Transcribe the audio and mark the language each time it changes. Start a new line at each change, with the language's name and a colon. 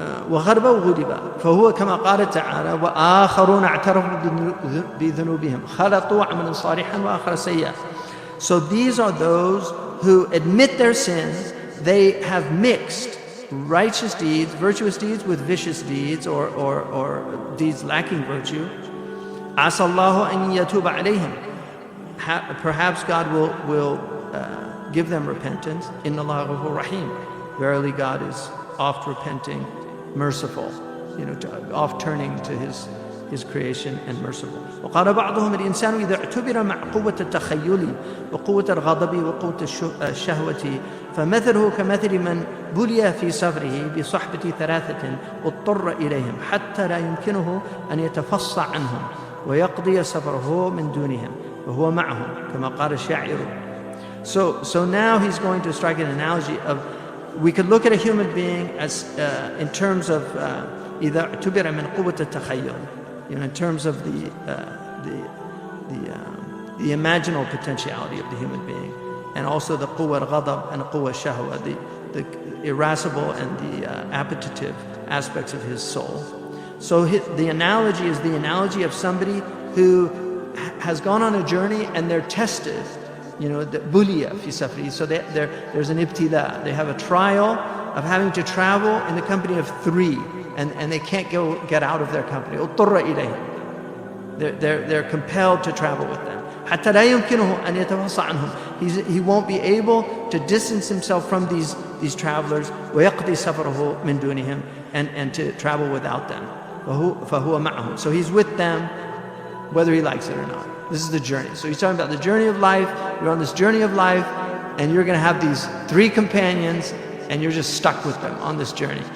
Arabic: وغرب وغلب فهو كما قال تعالى وآخرون اعترفوا بذنوبهم خلطوا عملا صالحا وآخر سيئا.
English: So these are those who admit their sins. They have mixed righteous deeds, virtuous deeds with vicious deeds or deeds lacking virtue.
Arabic: عسى الله أن يتوب عليهم.
English: Perhaps God will give them repentance.
Arabic: إن الله غفور رحيم.
English: Verily God is oft repenting, merciful, oft turning to his creation and merciful.
Arabic: وقال بعضهم الإنسان إذا اعتبر مع قوة التخيل وقوة الغضب وقوة الشهوة فمثله كمثل من بلي في سفره بصحبة ثلاثة واضطر إليهم حتى لا يمكنه أن يتفصع عنهم ويقضي سفره من دونهم وهو معهم كما قال الشاعر.
English: So now he's going to strike an analogy of, we could look at a human being as in terms of
Arabic: إذا اعتبر من قوة التخيل,
English: in terms of the imaginal potentiality of the human being, and also the quwwa al-ghadab and quwwa al-shahwa, the irascible and the appetitive aspects of his soul. So the analogy is the analogy of somebody who has gone on a journey and they're tested, the buliya fi safri. So there's an ibtila. They have a trial of having to travel in the company of three, and they can't get out of their company.
Arabic: اضطر إليهم.
English: They're compelled to travel with them.
Arabic: حتى لا يمكنه أن يتفصل عنهم.
English: He won't be able to distance himself from these travelers.
Arabic: ويقضي سفره من دونهم,
English: and to travel without them.
Arabic: فهو معهم.
English: So he's with them whether he likes it or not. This is the journey. So he's talking about the journey of life. You're on this journey of life, and you're going to have these three companions, and you're just stuck with them on this journey.